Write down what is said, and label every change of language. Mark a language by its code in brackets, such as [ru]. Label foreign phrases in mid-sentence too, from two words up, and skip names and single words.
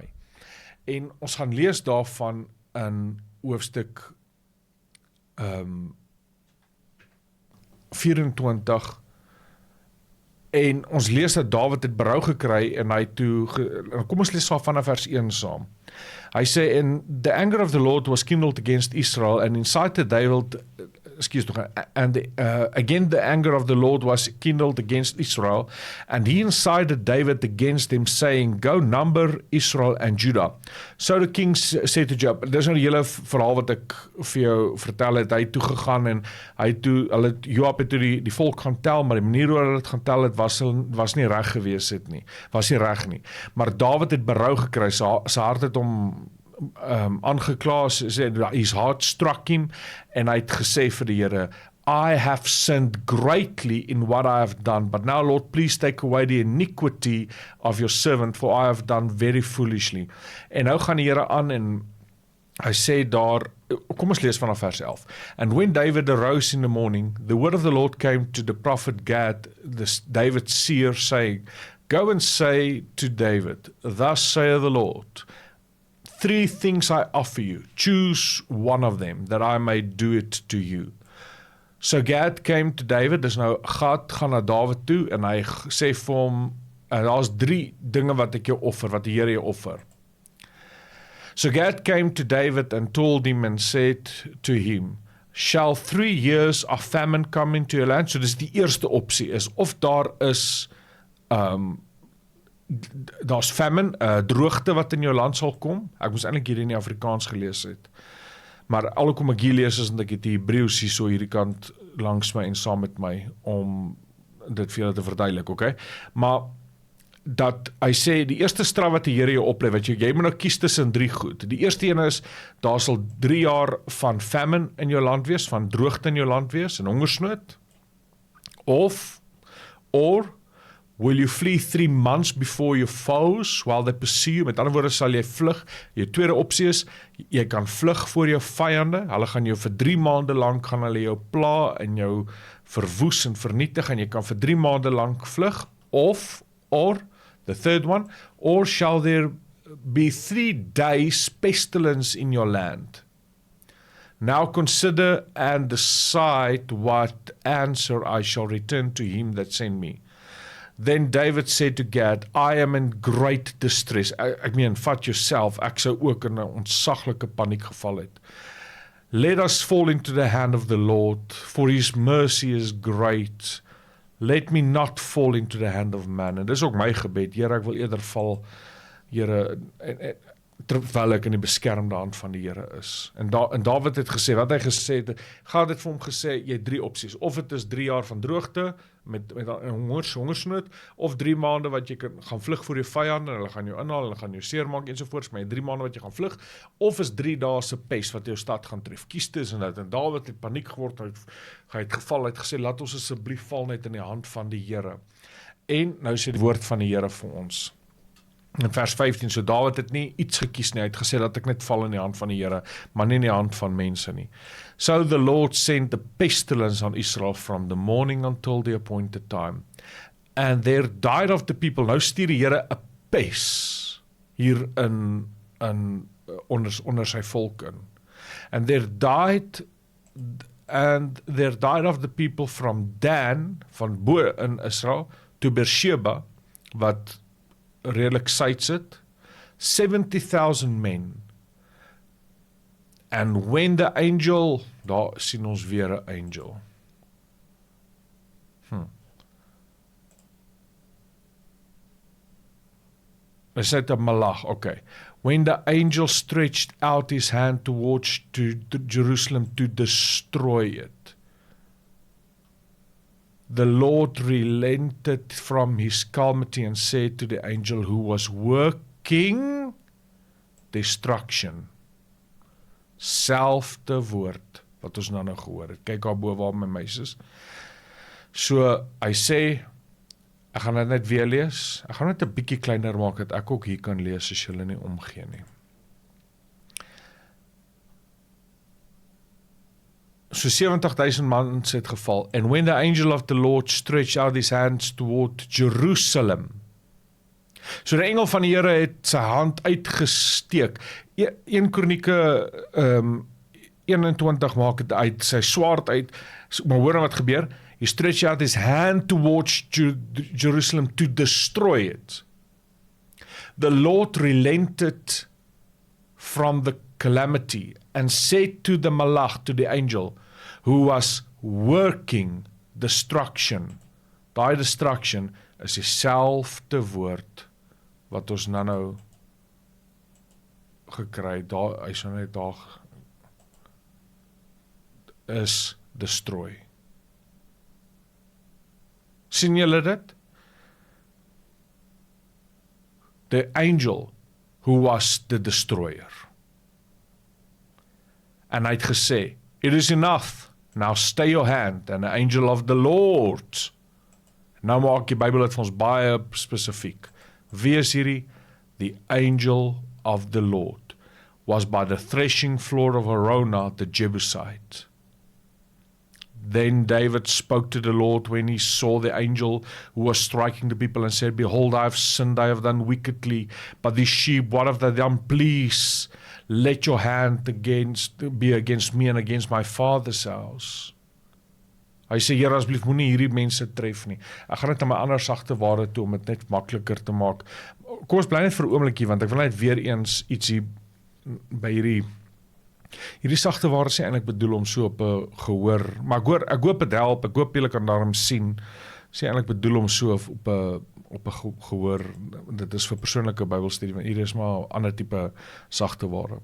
[af] En ons gaan lees daarvan in hoofstuk 24, en ons lees dat David het berou gekry, en hy toe, kom ons lees vanaf vers 1 saam. Hy sê, [en] and the anger of the Lord was kindled against Israel, and incited David, again the anger of the Lord was kindled against Israel, and he incited David against him, saying, go number Israel and Judah. So the king said to Joab, [af] dis nou die hele verhaal wat ek vir jou vertel het, hy het toegegaan, en Joab het toe die volk gaan tel, maar die manier hoe hulle het gaan tel het, was nie reg gewees het nie, was nie reg nie. Maar David het berou gekry, sy hart het hom aangekla, [en] his heart struck him, [af] en hy het gesê vir die Here, [en] I have sinned greatly in what I have done, but now Lord, please take away the iniquity of your servant, for I have done very foolishly. [af] En nou gaan die Here aan, en hy sê daar, kom ons lees vanaf vers 11. [en] And when David arose in the morning, the word of the Lord came to the prophet Gad, David's seer, saying, go and say to David, thus saith the Lord, 3 things I offer you, choose one of them, that I may do it to you. So Gad came to David, [af] dis nou, Gad gaan na David toe, en hy sê vir hom, daar's 3 dinge wat ek jou offer, wat die Here jou offer. [en] So Gad came to David and told him and said to him, shall 3 years of famine come into your land? [af] So dis die eerste opsie is, of daar is, daar's famine, droogte wat in jou land sal kom. Ek moes eintlik hier in die Afrikaans gelees het. Maar alhoewel ek hier lees is, en ek het die Hebreëus hier so hierdie kant langs my en saam met my, om dit vir julle te verduidelik, okay? Maar, dat hy sê, die eerste straf wat die Here jou oplê, wat jy moet nou kies tussen 3 goed. Die eerste een is, daar sal 3 jaar van famine in jou land wees, van droogte in jou land wees, en hongersnood. [en] Or, will you flee 3 months before your foes while they pursue you? [af] Met ander woorde sal jy vlug. Jou tweede opsie is, jy kan vlug voor jou vyande. Hulle gaan jou vir 3 maande lank gaan hulle jou pla en jou verwoes en vernietig, en jy kan vir 3 maande lank vlug. [en] Or the third one, or shall there be 3 days pestilence in your land? Now consider and decide what answer I shall return to him that sent me. Then David said to Gad, I am in great distress. [af] Ek meen, vat jouself, ek sou ook in 'n ontsaglike paniek geval het. [en] Let us fall into the hand of the Lord, for his mercy is great. Let me not fall into the hand of man. [af] En dis ook my gebed, Here, ek wil eerder val, Here, terwyl ek in die beskermde hand van die Here is. En Dawid het gesê, wat hy gesê het, God het vir hom gesê, jy het 3 opsies, of het is 3 jaar van droogte, met 'n hongersnood, of 3 maande wat jy gaan vlug voor jou vyande, en hulle gaan jou inhaal, hulle gaan jou seermaak, ensovoorts, maar jy 3 maande wat jy gaan vlug, of is 3 dae se pes wat jou stad gaan tref, kies tussen dit, en Dawid het paniek geword, hy het geval, hy het gesê, laat ons asseblief val net in die hand van die Here. En nou sê die woord van die Here vir ons, in vers 15, so Dawid het nie iets gekies nie, hy het gesê dat ek net val in die hand van die Here, maar nie in die hand van mense nie. [en] So the Lord sent a pestilence on Israel from the morning until the appointed time. And there died of the people, [af] nou stuur die Here 'n pes hier onder sy volk in. [en] And there died of the people from Dan, [af] van bo in Israel, [en] to Beersheba, [af] wat redelik suid sit, [en] 70,000 men. And when the angel, [af] daar sien ons weer 'n angel. Is dit 'n malach? Okay. [en] When the angel stretched out his hand towards to Jerusalem to destroy it, the Lord relented from his calamity and said to the angel who was working destruction. [af] Selfde woord wat ons nou gehoor het. Kyk daar bo waar my meisies. So hy sê, ek gaan dit net weer lees. Ek gaan dit 'n bietjie kleiner maak dat ek ook hier kan lees as julle nie omgee nie. So 70,000 mans het geval. [en] And when the angel of the Lord stretched out his hands toward Jerusalem. [af] So die engel van die Here het sy hand uitgesteek. 1 Kronieke 21 maak dit uit, sy swaard uit. Maar hoor wat gebeur? [en] He stretched out his hand towards Jerusalem to destroy it. The Lord relented from the calamity and said to the malach, to the angel, who was working destruction. [af] Daai destruction is dieselfde woord wat ons nou gekry, daar, hy sê net daar, is destroy. Sien julle dit? [en] The angel who was the destroyer. [af] En hy het gesê, [en] it is enough, now stay your hand, and the angel of the Lord. [af] Nou maak die Bybel dit vir ons baie spesifiek. Wie is hierdie? [en] The angel of the Lord was by the threshing floor of Araunah the Jebusite. Then David spoke to the Lord when he saw the angel who was striking the people and said, behold, I have sinned, I have done wickedly, but these sheep, what have they done? Please, let your hand be against me and against my father's house. [af] Hy sê, Here, asseblief moenie hierdie mense tref nie. Ek gaan net aan my ander sagte ware toe om dit net makliker te maak. Kom ons bly net vir 'n oombliekie, want ek wil net weer eens ietsie by hierdie sagte ware sê eintlik bedoel om so op 'n gehoor, maar ek hoop dit help, ek hoop julle kan daarom sien, sê eintlik bedoel om so op 'n gehoor, dit is vir persoonlike Bybelstudie, want hier is maar 'n ander tipe sagte ware.